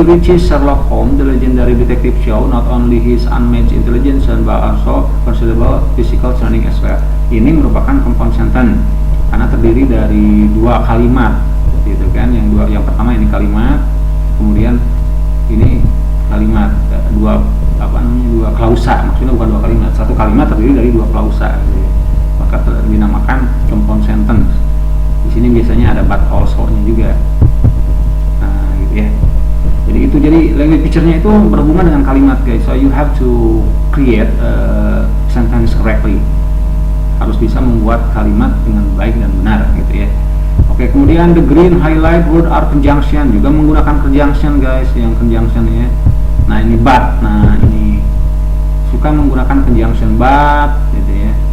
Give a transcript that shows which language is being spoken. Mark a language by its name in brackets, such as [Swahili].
[English] Ritchie's Sherlock Holmes, the legendary detective show, not only his unmatched intelligence but also considerable physical training as well. [Indonesian] Ini merupakan compound sentence karena terdiri dari dua kalimat, gitu kan? Yang pertama ini kalimat, kemudian ini kalimat dua klausa, maksudnya bukan dua kalimat, satu kalimat terdiri dari dua klausa, gitu ya. Maka dinamakan compound sentence. Di sini biasanya ada but also-nya juga. Nah, gitu ya. Jadi language picture-nya itu berhubungan dengan kalimat guys. [English] So you have to create a sentence correctly. [Indonesian] Harus bisa membuat kalimat dengan baik dan benar gitu ya. Oke, kemudian [English] the green highlight word are conjunction, [Indonesian] juga menggunakan conjunction guys, yang conjunction ya. Nah, ini but. Nah, ini suka menggunakan conjunction but gitu ya.